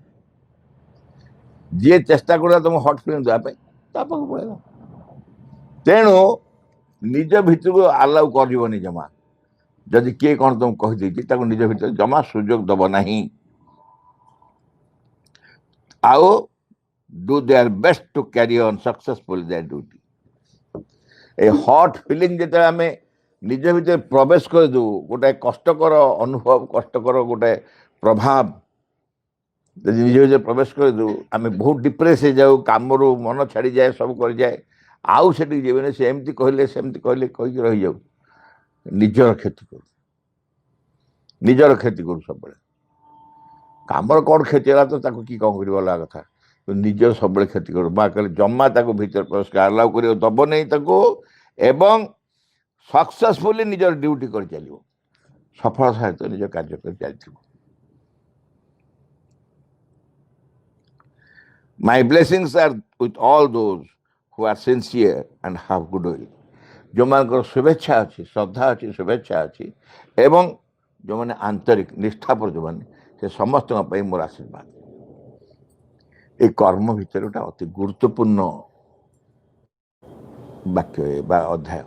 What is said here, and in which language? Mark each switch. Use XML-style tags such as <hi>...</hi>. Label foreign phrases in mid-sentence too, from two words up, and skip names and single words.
<or>ଯିଏ ଚେଷ୍ଟା କରୁଥିଲା ତମକୁ</or> <en>hot feeling</en> <or>ଦେବା ପାଇଁ, ତା ପାଖକୁ ପଳେଇଲା। ତେଣୁ ନିଜ ଭିତରକୁ ଆଲାଉ କରିବନି ଜମା। ଯଦି କିଏ କ'ଣ ତମକୁ କହିଦେଇଛି, ତାକୁ ନିଜ ଭିତରେ ଜମା ସୁଯୋଗ ଦବ ନାହିଁ।</or> <en>ଆଉ do their best to carry on successfully their duty.</en> <or>ଏ</or> <en>hot feeling</en> <or>ଯେତେବେଳେ ଆମେ ନିଜ ଭିତରେ ପ୍ରବେଶ କରିଦେଉ, ଗୋଟାଏ କଷ୍ଟକର ଅନୁଭବ, କଷ୍ଟକର ଗୋଟାଏ ପ୍ରଭାବ ଯଦି ନିଜ ଭିତରେ ପ୍ରବେଶ କରିଦେଉ, ଆମେ ବହୁତ ଡିପ୍ରେସ୍ ହେଇଯାଉ, କାମରୁ ମନ ଛାଡ଼ିଯାଏ, ସବୁ କରିଯାଏ। ଆଉ ସେଠିକି ଯିବେନି, ସେ ଏମିତି କହିଲେ ସେମିତି କହିଲେ କହିକି ରହିଯାଉ। ନିଜର କ୍ଷତି କରୁ ସବୁବେଳେ। କାମର କ'ଣ କ୍ଷତି ହେଲା ତ ତାକୁ କି କ'ଣ କରିବ ଅଲଗା କଥା, ନିଜର ସବୁବେଳେ କ୍ଷତି କରୁ। ମା କହିଲେ ଜମା ତାକୁ ଭିତରେ ପ୍ରବେଶ ଆଲାଉ କରିବାକୁ ଦବ ନାହିଁ ତାକୁ, ଏବଂ ସକ୍ସେସଫୁଲି ନିଜର ଡ୍ୟୁଟି କରି ଚାଲିବ, ସଫଳ ସହିତ ନିଜ କାର୍ଯ୍ୟ କରି ଚାଲିଥିବ।</or> <en>My blessings are with all those who are sincere and have goodwill.</en> <or>ଯେଉଁମାନଙ୍କର ଶୁଭେଚ୍ଛା ଅଛି, ଶ୍ରଦ୍ଧା ଅଛି, ଶୁଭେଚ୍ଛା ଅଛି, ଏବଂ ଯେଉଁମାନେ ଆନ୍ତରିକ ନିଷ୍ଠାପର ଯେଉଁମାନେ, ସେ ସମସ୍ତଙ୍କ ପାଇଁ ମୋର ଆଶୀର୍ବାଦ। ଏଇ କର୍ମ ଭିତରେ ଗୋଟେ ଅତି ଗୁରୁତ୍ୱପୂର୍ଣ୍ଣ ବାକ୍ୟ ବା ଅଧ୍ୟାୟ।</or>